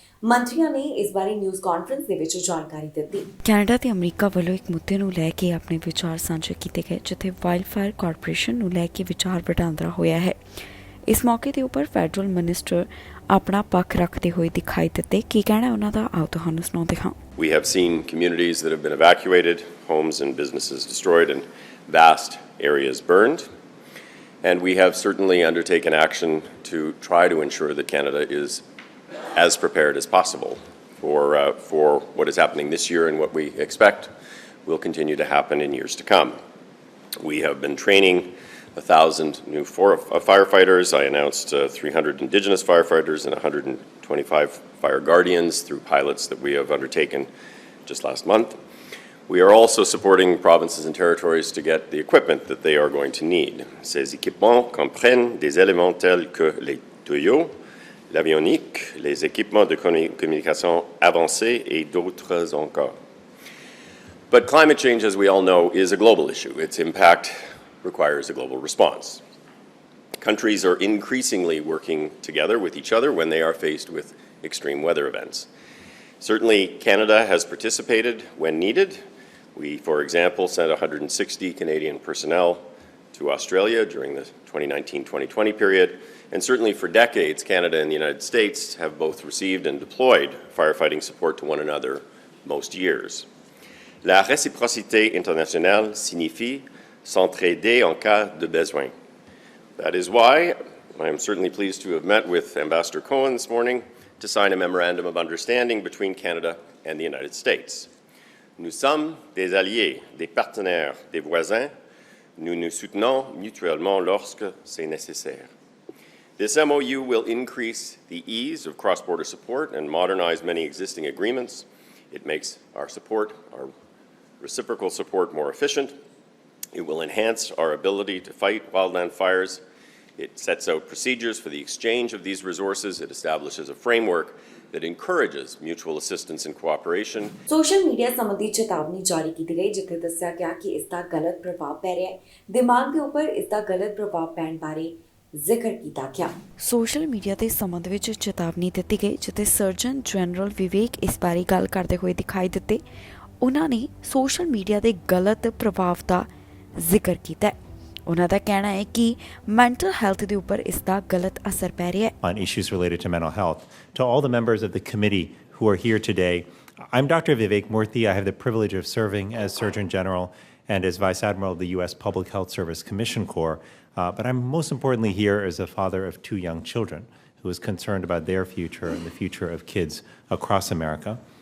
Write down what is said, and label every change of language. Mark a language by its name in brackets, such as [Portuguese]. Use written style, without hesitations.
[Punjabi] ਮੰਤਰੀਆਂ ਨੇ ਇਸ ਬਾਰੇ ਨਿਊਜ਼ ਕਾਨਫਰੰਸ ਦੇ ਵਿੱਚ ਜਾਣਕਾਰੀ ਦਿੱਤੀ। ਕੈਨੇਡਾ ਤੇ ਅਮਰੀਕਾ ਵੱਲੋਂ ਇੱਕ ਮੁੱਦੇ ਨੂੰ ਲੈ ਕੇ ਆਪਣੇ ਵਿਚਾਰ ਸਾਂਝੇ ਕੀਤੇ ਗਏ, ਜਿੱਥੇ ਵਾਈਲਡ ਫਾਇਰ ਕਾਰਪੋਰੇਸ਼ਨ ਨੂੰ ਲੈ ਕੇ ਵਿਚਾਰ ਵਟਾਂਦਰਾ ਹੋਇਆ ਹੈ। ਇਸ ਮੌਕੇ ਦੇ ਉੱਪਰ ਫੈਡਰਲ ਮਿਨਿਸਟਰ ਆਪਣਾ ਪੱਖ ਰੱਖਦੇ ਹੋਏ ਦਿਖਾਈ ਦਿੱਤੇ। ਕੀ ਕਹਿਣਾ ਉਹਨਾਂ ਦਾ, ਆਓ ਤੁਹਾਨੂੰ ਸੁਣਾਉਂਦੇ ਹਾਂ। [English] We have seen communities that have been evacuated, homes and businesses destroyed, and vast areas burned. And we have certainly undertaken action to try to ensure that Canada is as prepared as possible for what is happening this year and what we expect will continue to happen in years to come. We have been training 1,000 new firefighters. I announced 300 Indigenous firefighters and 125 fire guardians through pilots that we have undertaken just last month. We are also supporting provinces and territories to get the equipment that they are going to need. [French] Ces équipements comprennent des éléments tels que les tuyaux, l'avionique, les équipements de communication avancés et d'autres encore. [English] But climate change, as we all know, is a global issue. Its impact requires a global response. Countries are increasingly working together with each other when they are faced with extreme weather events. Certainly, Canada has participated when needed. We, for example, sent 160 Canadian personnel to Australia during the 2019-2020 period. And certainly for decades, Canada and the United States have both received and deployed firefighting support to one another most years. [French] La réciprocité internationale signifie s'entraider en cas de besoin. [English] That is why I am certainly pleased to have met with Ambassador Cohen this morning to sign a memorandum of understanding between Canada and the United States. [French] Nous sommes des alliés, des partenaires, des voisins. Nous nous soutenons mutuellement lorsque c'est nécessaire. [English] This MOU will increase the ease of cross-border support and modernize many existing agreements. It makes our support, our reciprocal support, more efficient. It will enhance our ability to fight wildland fires. It sets out procedures for the exchange of these resources. It establishes a framework that encourages mutual assistance and cooperation. [Punjabi] Social media ਸੰਬੰਧੀ ਚੇਤਾਵਨੀ ਜਾਰੀ ਕੀਤੀ ਗਈ ਜਿੱਥੇ ਦੱਸਿਆ ਗਿਆ ਕਿ ਇਸ ਦਾ ਗਲਤ ਪ੍ਰਭਾਵ ਪੈ ਰਿਹਾ ਹੈ। ਦਿਮਾਗ ਦੇ ਉੱਪਰ ਇਸ ਦਾ ਗਲਤ ਪ੍ਰਭਾਵ ਪੈਣ ਬਾਰੇ ਜ਼ਿਕਰ ਕੀਤਾ ਗਿਆ। ਸੋਸ਼ਲ ਮੀਡੀਆ ਦੇ ਸੰਬੰਧ ਵਿੱਚ ਚੇਤਾਵਨੀ ਦਿੱਤੀ ਗਈ ਜਿੱਥੇ ਸਰਜਨ ਜਨਰਲ ਵਿਵੇਕ ਇਸ ਬਾਰੇ ਗੱਲ ਕਰਦੇ ਹੋਏ ਦਿਖਾਈ ਦਿੱਤੇ। ਉਹਨਾਂ ਨੇ ਸੋਸ਼ਲ ਮੀਡੀਆ ਦੇ ਗਲਤ ਪ੍ਰਭਾਵ ਦਾ ਜ਼ਿਕਰ ਕੀਤਾ ਹੈ। ਉਹਨਾਂ ਦਾ ਕਹਿਣਾ ਹੈ ਕਿ ਮੈਂਟਲ ਹੈਲਥ ਦੇ ਉੱਪਰ ਇਸ ਦਾ ਗਲਤ ਅਸਰ ਪੈ ਰਿਹਾ ਹੈ। [English] On issues related to mental health. To all the members of the committee who are here today, I'm Dr. Vivek Murthy. I have the privilege of serving as Surgeon General and as Vice Admiral of the U.S. Public Health Service Commission Corps. But I'm most importantly here as a father of 2 young children who is concerned about their future and the future of kids across America.